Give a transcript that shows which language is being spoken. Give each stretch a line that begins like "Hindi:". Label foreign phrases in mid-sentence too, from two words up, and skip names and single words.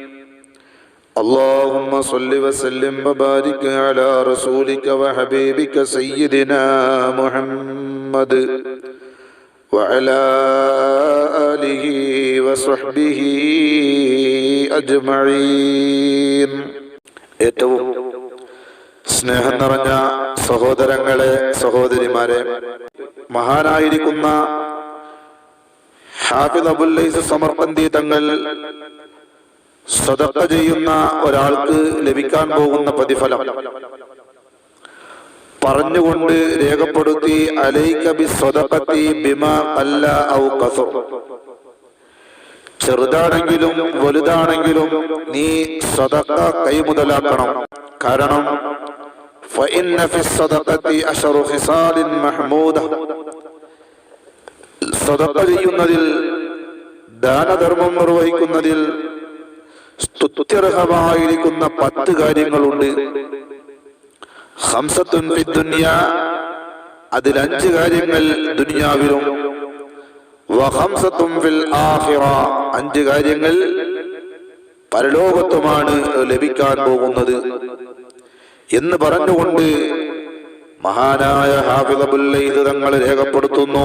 Arabic: اللهم صل وسلم وبارك على رسولك وحبيبك سيدنا محمد وعلى آله وصحبه أجمعين.
Malayalam: ഏറ്റവും സ്നേഹം നിറഞ്ഞ സഹോദരങ്ങളെ, സഹോദരിമാരെ, മഹാനായിരിക്കുന്ന ഹാഫിദ് അബുൽ ലൈസ് സമർഖന്ദി തങ്ങൾ സദഖ ചെയ്യുന്ന ഒരാൾക്ക് ലഭിക്കാൻ പോകുന്ന പ്രതിഫലം പറഞ്ഞുകൊണ്ട് രേഖപ്പെടുത്തി,
Arabic: عليك بالصدقة بما قل أو كثر.
Malayalam: ചെറുതാണെങ്കിലും വലുതാണെങ്കിലും നീ സദഖ കൈമുതലാക്കണം.
Arabic: കാരണം فإن في الصدقة أشر خصال محمودة.
Malayalam: സദഖ ചെയ്യുന്നതിൽ, ദാനധർമ്മം നിർവഹിക്കുന്നതിൽ സ്തുത്യർഹമായിരിക്കുന്ന 10 കാര്യങ്ങളുണ്ട്.
Arabic: خمسة في الدنيا,
Malayalam: അതിൽ 5 കാര്യങ്ങൾ ദുനിയാവിലും,
Arabic: وخمسة في الآخرة,
Malayalam: 5 കാര്യങ്ങൾ പരലോകത്തുമാണ് ലഭിക്കാൻ പോകുന്നത് എന്ന് പറഞ്ഞുകൊണ്ട് മഹാനായ ഹാഫിദ് അബുൽ ലൈസ് തങ്ങൾ രേഖപ്പെടുത്തുന്നു.